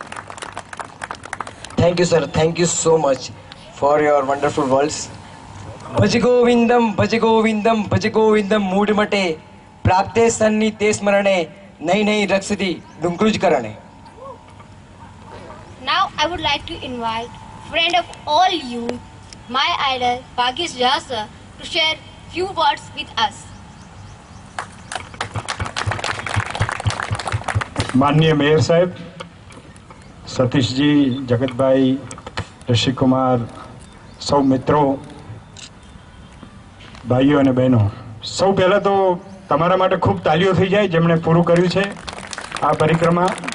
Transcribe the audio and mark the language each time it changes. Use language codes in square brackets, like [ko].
[en] Thank you sir, thank you so much for your wonderful words. [sa] ભજ ગોવિંદમ ભજ ગોવિંદમ ભજ ગોવિંદમ મૂઢ મટે પ્રાપ્તે સન્ની તે સ્મરણે નહીં નહીં રક્ષતી ડુંકૃજ કરણે. [en] Now I would like to invite friend of all you, my idol Bhagesh Jha sir, to share few words with us. [gu] માનનીય mayor સાહેબ, સતીશજી, જગતભાઈ, ઋષિકુમાર, સૌ મિત્રો, ભાઈઓ અને બહેનો, સૌ પહેલાં તો તમારા માટે ખૂબ તાલીઓ થઈ જાય જેમણે પૂરું કર્યું છે આ પરિક્રમા.